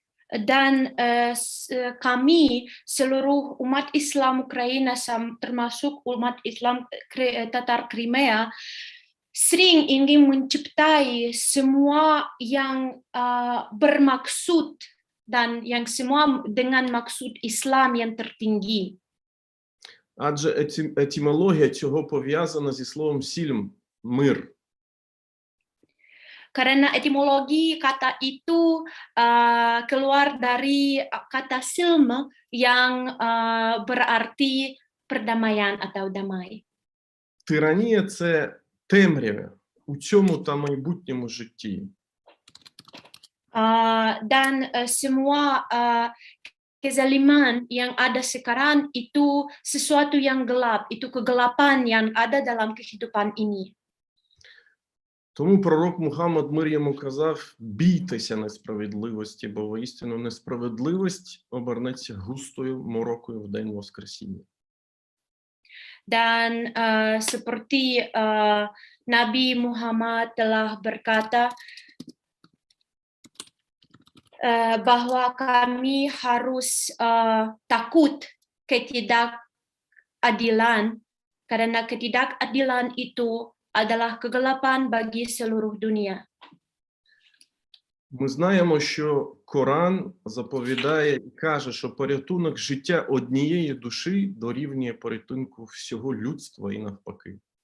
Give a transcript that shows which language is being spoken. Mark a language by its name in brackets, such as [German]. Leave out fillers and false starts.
[Indonesian] Dan kami, seluruh umat Islam Ukraina, termasuk umat Islam Tatar Crimea, sering ingin menciptai semua yang bermaksud dan yang semua dengan maksud Islam yang tertinggi. [Ukrainian] Адже етимологія цього пов'язана зі словом «сільм» – «мир». [Indonesian] Karena etimologi kata itu keluar dari kata silm yang berarti perdamaian atau damai. [Ukrainian] Тиранія – це темрява у цьому та майбутньому житті. [Indonesian] Dan semua kezaliman yang ada sekarang itu sesuatu yang gelap, itu kegelapan yang ada dalam kehidupan ini. [Ukrainian] Тому пророк Мухаммад мир йому казав: бійтеся несправедливості, бо воістину несправедливість обернеться густою морокою в день Воскресіння. [Indonesian] Dan seperti Nabi Muhammad telah berkata bahwa kami harus takut ketidakadilan, karena ketidakadilan itu adalah kegelapan bagi seluruh dunia. [Ukrainian] Ми знаємо, що Коран заповідає і каже, що порятунок життя однієї душі дорівнює порятунку всього людства і навпаки.